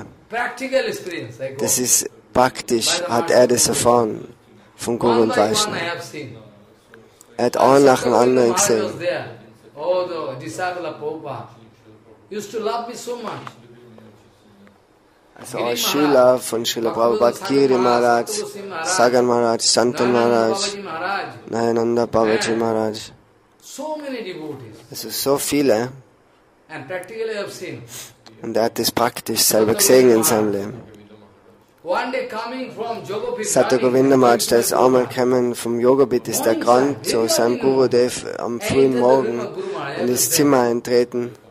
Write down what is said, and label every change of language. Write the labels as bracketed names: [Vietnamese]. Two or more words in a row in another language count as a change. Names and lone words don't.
[German] Das ist praktisch, hat er das erfahren von Guru und Vaishnava. Er hat einen nach dem anderen gesehen. Also auch Schüler von Srila Prabhupada, Giri Maharaj, Sagan Maharaj, Santan Maharaj, Nayananda Babaji Maharaj. Also so viele. Und er hat das praktisch selber gesehen in seinem Leben. Sadhu Govinda Maharaj, der ist einmal gekommen vom Yogabit, ist der Grand zu seinem Gurudev am frühen Morgen in das Zimmer eintreten.